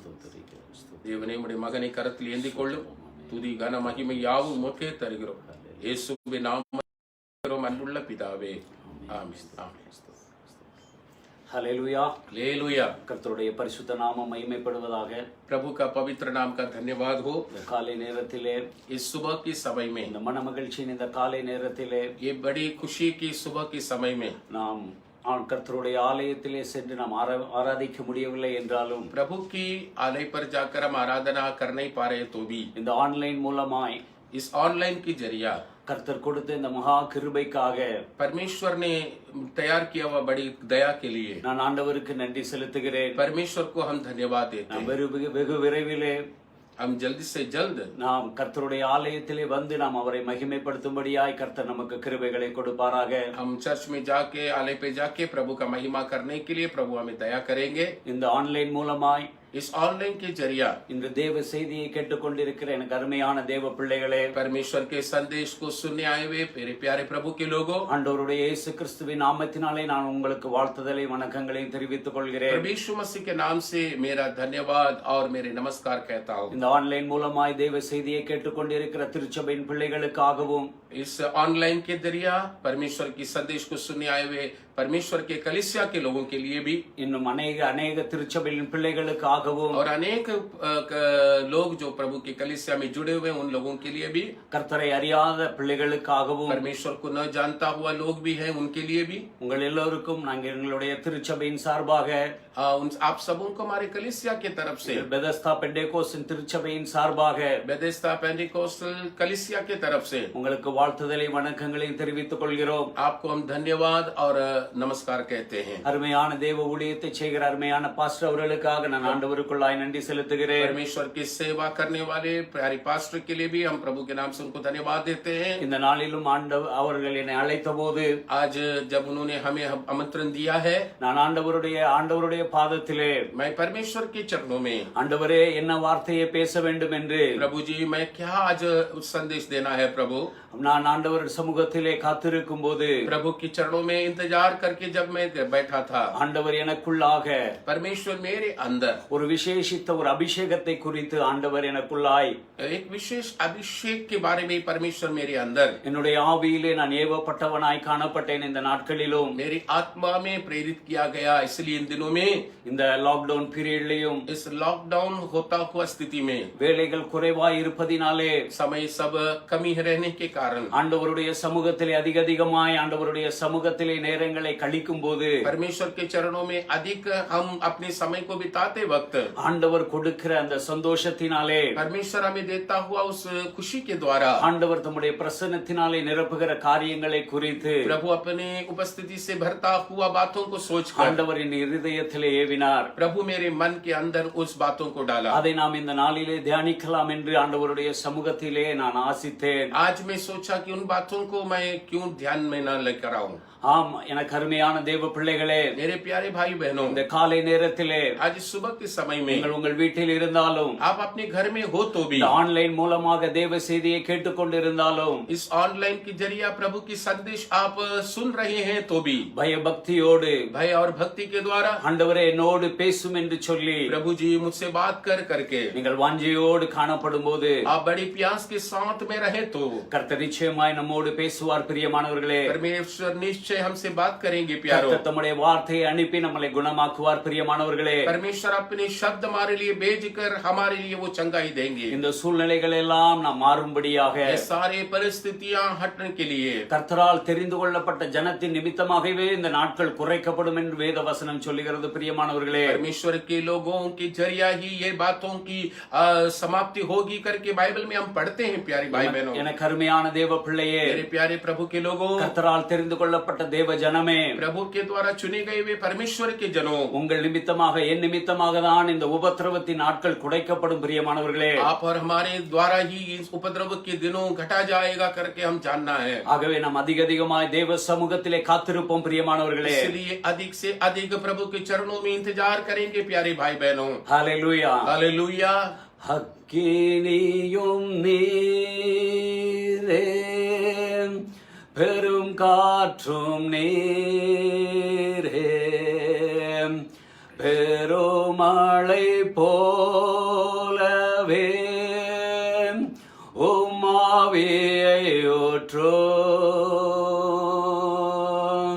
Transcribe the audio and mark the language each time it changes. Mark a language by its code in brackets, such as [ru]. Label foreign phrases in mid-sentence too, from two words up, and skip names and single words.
[ta] தேவனே, உடைய மகனை கரத்தில் ஏந்தி கொள்ளும். துதி கன மகிமை யாவும் உமக்கே தருகிறோம். இயேசுவின் நாமத்தில் அன்புள்ள பிதாவே, ஆமென். ஹல்லேலூயா, ஹல்லேலூயா. கர்த்தருடைய பரிசுத்த நாமம் மகிமைப்படுவதாக. [hi] प्रभु का पवित्र नाम का धन्यवाद हो. [ta] இந்த காலை நேரத்திலே, [hi] इस सुबह की समय में, [ta] இந்த மன மகிழ்ச்சியின் இந்த காலை நேரத்திலே, [hi] ये बड़ी खुशी की सुबह की समय में [ta] நாம் கர்த்தருடைய ஆலயத்திலே சென்று நாம் ஆராதிக்க முடியவில்லை என்றாலும், [hi] प्रभु की आलय पर जाकर हम आराधना कर नहीं पा रहे तो भी [ta] இந்த ஆன்லைன் மூலமாய், [hi] इस ऑनलाइन की जरिया [ta] கர்த்தர் கொடுத்த இந்த மகா கிருபைக்காக [hi] परमेश्वर ने तैयार किया हुआ बड़ी दया के लिए [ta] நான் ஆண்டவருக்கு நன்றி செலுத்துகிறேன். [hi] परमेश्वर को हम धन्यवाद देते [ta] நாம் [hi] हैं. [ta] வெகு விரைவிலே [hi] हम जल्दी से जल्द [ta] நாம் கர்த்தருடைய ஆலயத்திலே வந்து நாம் அவரை மகிமைப்படுத்தும்படியாய் கர்த்தர் நமக்கு கிருபைகளை கொடுப்பாராக. [hi] हम चर्च में जाके आलय पे जाके प्रभु का महिमा करने के लिए प्रभु हमें दया करेंगे. [ta] இந்த ஆன்லைன் மூலமாய், [hi] इस ऑनलाइन के जरिया [ta] இந்த தேவ செய்தியை கேட்டுக்கொண்டிருக்கிற எனக்கு அருமையான தேவ பிள்ளைகளே, [hi] परमेश्वर के संदेश को सुनने आए हुए मेरे प्यारे प्रभु के लोगों, [ta] ஆண்டவருடைய இயேசு கிறிஸ்துவின் நாமத்தினாலே நான் உங்களுக்கு வாழ்த்துதலை வணக்கங்களையும் தெரிவித்துக் கொள்கிறேன். [hi] प्रभु यीशु मसीह के नाम से मेरा धन्यवाद और मेरे नमस्कार कहता हूँ. [ta] இந்த ஆன்லைன் மூலமாய் தேவ செய்தியை கேட்டுக்கொண்டிருக்கிற திருச்சபையின் பிள்ளைகளுக்காகவும், [hi] इस ऑनलाइन के जरिया परमेश्वर की संदेश को सुनने आए हुए परमेश्वर के कलीसिया के लोगों के लिए भी, [ta] இன்னும் அநேக திருச்சபையின் பிள்ளைகளுக்காகவும், [hi] और अनेक लोग जो प्रभु की कलीसिया में जुड़े हुए उन लोगों के लिए भी, [ta] கர்த்தரை அறியாத பிள்ளைகளுக்காகவும், [hi] परमेश्वर को न जानता हुआ लोग भी हैं उनके लिए भी, [ta] உங்கள் எல்லோருக்கும் நாங்கள் எங்களுடைய திருச்சபையின் சார்பாக, [hi] आप सबों को हमारे कलीसिया की तरफ से, [ta] பெதஸ்தா பெண்டேகோஸ்தின் திருச்சபையின் சார்பாக, [hi] बेथेस्दा पेंटिकोस्टल कलीसिया की तरफ से [ta] உங்களுக்கு வாழ்த்துதலை வணக்கங்களையும் தெரிவித்துக் கொள்கிறோம். [hi] आपको हम धन्यवाद और नमस्कार कहते हैं. [ta] அருமையான தேவ ஊழியத்தை செய்கிற அருமையான பாஸ்டர் அவர்களுக்காக நான் ஆண்டவருக்குள்ளாய் நன்றி செலுத்துகிறேன். [hi] परमेश्वर की सेवा करने वाले प्यारे पास्टर के लिए भी हम प्रभु के नाम से उनको धन्यवाद देते हैं. [ta] இந்த நாளிலும் அவர்கள் என்னை அழைத்த போது, [hi] आज जब उन्होंने हमें आमंत्रण दिया है, [ta] நான் ஆண்டவருடைய பாதத்திலே, [hi] मैं परमेश्वर के चरणों में, [ta] ஆண்டவரே என்ன வார்த்தையை பேச வேண்டும் என்று, [hi] प्रभु जी मैं क्या आज संदेश देना है प्रभु. [ta] நான் ஆண்டவர் சமூகத்திலே காத்திருக்கும் போது, [hi] प्रभु के चरणों में इंतजार करके जब मैं बैठा था, [ta] ஆண்டவர் எனக்குள்ளாக [hi] परमेश्वर मेरे अंदर [ta] ஒரு விசேஷித்த ஒரு அபிஷேகத்தை குறித்து ஆண்டவர் எனக்குள்ளாய், [hi] एक विशेष अभिषेक के बारे में परमेश्वर मेरे अंदर, [ta] என்னுடைய ஆவியிலே நான் ஏவப்பட்டவனாய் காணப்பட்டேன். இந்த நாட்களிலும், [hi] मेरी आत्मा में प्रेरित किया गया. इसलिए इन दिनों में, [ta] இந்த [en] lockdown period, [hi] इस लॉकडाउन होता हुआ स्थिति में, [ta] வேலைகள் குறைவாய் இருப்பதினாலே, [hi] समय सब कमी रहने के कारण [ta] ஆண்டவருடைய சமூகத்திலே அதிகமாய் ஆண்டவருடைய சமூகத்திலே நேரங்களை கழிக்கும் போது [hi] परमेश्वर के चरणों में अधिक हम अपने समय को बिताते वक्त [ta] ஆண்டவர் கொடுக்கிற அந்த சந்தோஷத்தினாலே [hi] परमेश्वर हमें देता हुआ उस खुशी के द्वारा [ta] ஆண்டவர் தம்முடைய பிரசன்னத்தினாலே நிரப்புகிற காரியங்களை குறித்து [hi] प्रभु अपने उपस्थिति से भरता हुआ बातों को सोचकर [ta] ஆண்டவரின் இருதயத்திலே ஏவினார். [hi] प्रभु मेरे मन के अंदर उस बातों को डाला. [ta] அதை நாம் இந்த நாளிலே தியானிக்கலாம் என்று ஆண்டவருடைய சமூகத்திலே நான் ஆசித்தேன். [hi] आज मैं सोचा कि उन बातों को मैं क्यों ध्यान में न लेकर आऊं. [ta] ஆம், எனக்கு அருமையான தேவ பிள்ளைகளே, [hi] मेरे प्यारे भाई बहनों, [ta] இந்த காலை நேரத்திலே [hi] आज सुबह के समय में [ta] நீங்கள் உங்கள் வீட்டில் இருந்தாலும் [hi] आप अपने घर में हो तो भी [ta] இந்த ஆன்லைன் மூலமாக தேவ செய்தியை கேட்டுக்கொண்டிருந்தாலும் [hi] इस ऑनलाइन के जरिए प्रभु की संदेश आप सुन रहे हैं तो भी [ta] பயபக்தியோடு [hi] भय और भक्ति के द्वारा [ta] ஆண்டவரே என்னோடு பேசும் என்று சொல்லி [hi] प्रभु जी मुझसे बात करके [ta] நீங்கள் வாஞ்சையோடு காணப்படும் போது [hi] आप बड़ी प्यास के साथ में रहे तो [ta] கர்த்தர் நிச்சயமாய் நம்மோடு பேசுவார். பிரியமானவர்களே, [hi] परमेश्वर निश्चय हमसे बात करेंगे प्यारो. [ta] கர்த்தர் தம்முடைய வார்த்தையை அனுப்பி நம்மை குணமாக்குவார். பிரியமானவர்களே, [hi] परमेश्वर अपने शब्द हमारे लिए भेजकर हमारे लिए वो चंगाई देंगे. [ta] இந்த சூழ்நிலைகள் எல்லாம் நாம் மாறும்படியாக [hi] ये सारे परिस्थितियां हटने के लिए [ta] கர்த்தரால் தெரிந்து கொள்ளப்பட்ட ஜனத்தின் நிமித்தமாகவே இந்த நாட்கள் குறைக்கப்படும் என்று வேத வசனம் சொல்லுகிறது. பிரியமானவர்களே, [hi] परमेश्वर के लोगों के जरिया ही ये बातों की समाप्ति होगी करके बाइबल में हम पढ़ते हैं. प्यारी भाई बहनों, [ta] எனக்கு அருமையான தேவ பிள்ளையே, [hi] मेरे प्यारे प्रभु के लोगों, [ta] கர்த்தரால் தெரிந்து கொள்ளப்பட்ட தேவ ஜனமே, [hi] प्रभु के द्वारा चुने गए वे परमेश्वर के जनों, [ta] உங்கள் நிமித்தமாக என் நிமித்தமாக தான் இந்த உபத்திரவத்தின் நாட்கள் குறைக்கப்படும். பிரியமானவர்களே, [hi] आप और हमारे द्वारा ही इस उपद्रव के दिनों घटा जाएगा करके हम जानना है. [ta] ஆகவே நாம் அதிகமாய் தேவ சமூகத்திலே காத்திருப்போம். பிரியமானவர்களே, [hi] इसलिए अधिक से अधिक प्रभु के चरणों में इंतजार करेंगे. प्यारे भाई बहनों, [ta] ஹல்லேலூயா, [hi] हालेलुया. [ta] அக்கினியும் நீரே, பெரும் காற்றும் நீரே, பெருமழை போலவே உம்மாவியை ஊற்றும்.